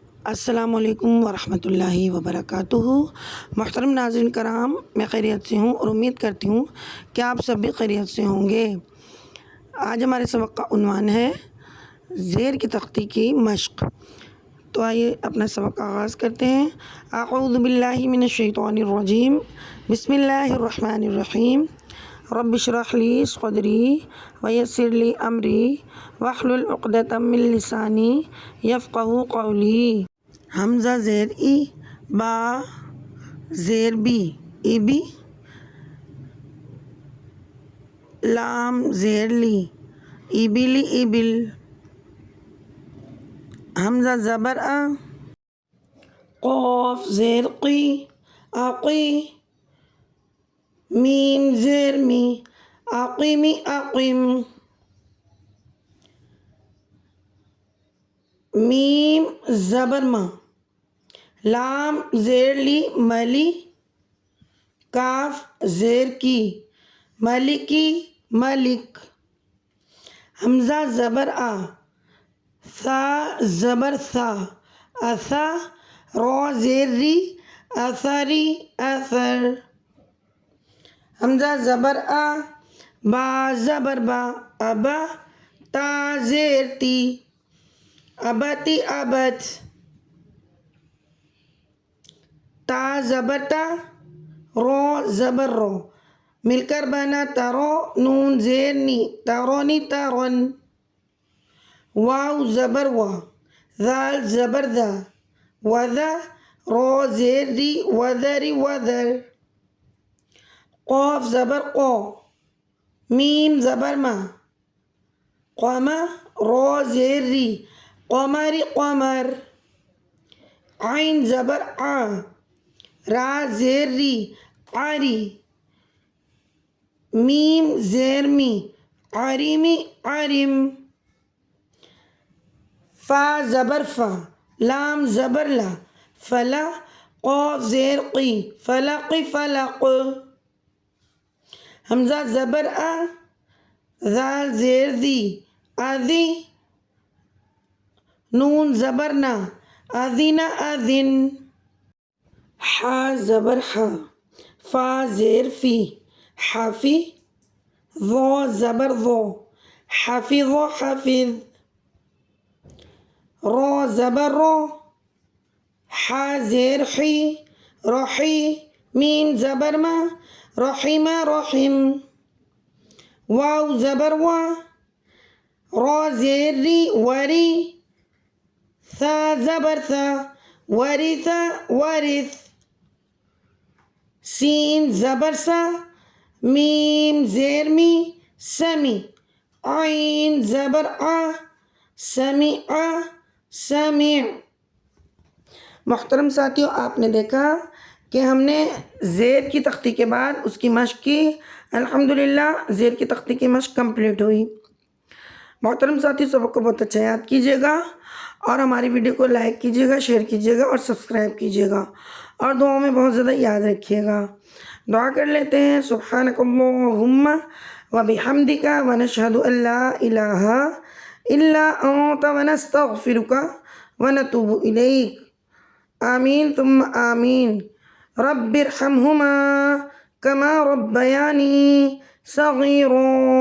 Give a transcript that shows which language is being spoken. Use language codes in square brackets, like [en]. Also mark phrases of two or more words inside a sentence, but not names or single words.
[ur] السلام علیکم ورحمۃ اللہ وبرکاتہ۔ محترم ناظرین کرام، میں خیریت سے ہوں اور امید کرتی ہوں کہ آپ سب بھی خیریت سے ہوں گے۔ آج ہمارے سبق کا عنوان ہے زیر کی تختی کی مشق۔ تو آئیے اپنا سبق کا آغاز کرتے ہیں۔ [ar] اعوذ باللہ من الشیطان الرجیم، بسم اللہ الرحمن الرحیم۔ رب اشرح لی صدری ویسر لی امری واحلل عقدۃ من لسانی یفقہوا قولی۔ [ur] حمزہ زیر ای، با زیر بی، ای بی، لام زیر لی، ای بی لی، ای بل، حمزہ زبر آ، قاف زیر قی، آقی، میم زیر می، آقیمی، آقیم، میم زبر ما، لام زیر لی، ملی، کاف زیر کی، ملکی، ملک، حمزہ زبر آ، ثا زبر ثا، اثا، را زیر ری، اثری، اثر، حمزہ زبر آ، با زبر با، ابا، تا زیر تی، ابتی، ابت، تا زبر تا، رو زبر رو، مل کر بنا ترو، نون زیر نی، ترونی، ترن، واو زبر وا، ذال زبر ذا، وذا، رو زیر ری، وذری، وذر، قاف زبر قو، میم زبر ما، قما، رو زیر ری، قمری، قمر، عین زبر آ، را زیر ری، عری، میم زیر می، عریمی، عرم، فا زبر فا، لام زبر لا، فلا، قاف زیر قی، فلق، فلق، حمزہ زبر آ، ذال زیر دی، اذی، نون زبر نا، اذن، اذن، حا زبر حا، فا زیر فی، حفی، ضو زبر ضو، حفظ، حفظ، رو زبر رو، حا زیر حی، رحی، میم زبر ما، رحم، رحم، واو زبر وا، را زیر ری، وری، ثا زبر ثا، ورث، ورث، سین زبر سا، میم زیر می، سمی، عین زبر آ، سمیع، سمیع۔ محترم ساتھیوں، آپ نے دیکھا کہ ہم نے زیر کی تختی کے بعد اس کی مشق کی۔ الحمدللہ زیر کی تختی کی مشق کمپلیٹ ہوئی۔ محترم ساتھی، سبق کو بہت اچھا یاد کیجیے گا اور ہماری ویڈیو کو لائک کیجیے گا، شیئر کیجیے گا اور سبسکرائب کیجیے گا، اور دعاؤں میں بہت زیادہ یاد رکھیے گا۔ دعا کر لیتے ہیں۔ [ar] سبحانک اللہم وبحمدک ونشہد ان لا الہ الا انت ونستغفرک ونتوب الیک، آمین ثم آمین۔ رب ارحمہما کما ربیانی صغیرا۔